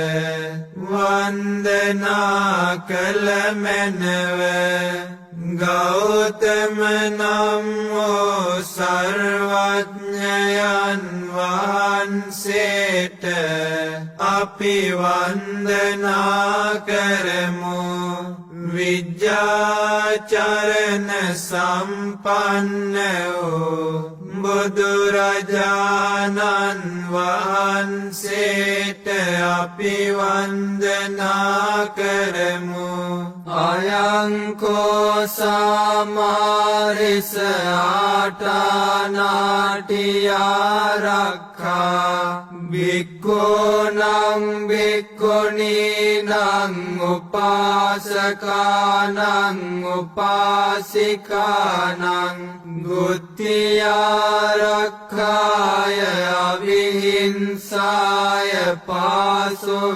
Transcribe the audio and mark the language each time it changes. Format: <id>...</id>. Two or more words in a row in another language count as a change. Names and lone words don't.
<si>වන්දනා කළ මැනව ගෞතම නම් වූ සර්වඥයන් වහන්සේට අපි වන්දනා කරමු</si> <pi>විජ්ජාචරණ සම්පන්න</pi> <si>වූ බුදුරජාණන් වහන්සේට අපි වන්දනා කරමු</si> <pi>අයං කෝ සාමාරිස ආටානාටියාරක්ඛා භික්ඛූනං භික්ඛුනීනං උපාසකානං උපාසිකානං ගුත්තියාරක්ඛාය අවිහිංසාය පාසු</pi>